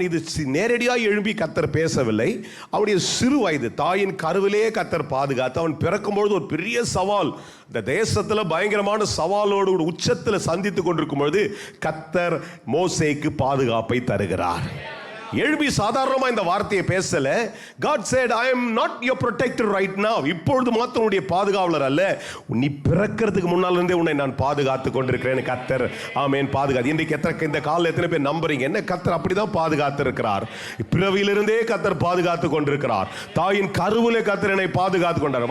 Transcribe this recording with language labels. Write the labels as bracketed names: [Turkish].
[Tamil] இது நேரடியாக எழுப்பி கர்த்தர் பேசவில்லை. அவனுடைய சிறு வயது தாயின் கருவிலே கர்த்தர் பாதுகாத்து அவன் பிறக்கும்பொழுது ஒரு பெரிய சவால், இந்த தேசத்தில் பயங்கரமான சவாலோடு உச்சத்தில் சந்தித்து கொண்டிருக்கும் பொழுது கர்த்தர் மோசேக்கு பாதுகாப்பை தருகிறார். எழுப்பி சாதாரணமா இந்த வார்த்தையை பேசல. [English] God said, I am not your protector right now. [Tamil] இப்பொழுது மாத்திரம் உன்னுடைய பாதுகாவலர் அல்ல, நீ பிறக்கிறதுக்கு முன்னால இருந்தே உன்னை நான் பாதுகாத்து கொண்டிருக்கிறேன் கர்த்தர். ஆமென். பாதுகாத்து. இன்றைக்கு இந்த காலையில் எத்தனை பேர் நம்புறீங்க? என்ன கர்த்தர் அப்படிதான் பாதுகாத்து இருக்கிறார். பிறவியிலிருந்தே கர்த்தர் பாதுகாத்து கொண்டிருக்கிறார். தாயின் கருவிலே கர்த்தர் என்னை பாதுகாத்து கொண்டார்.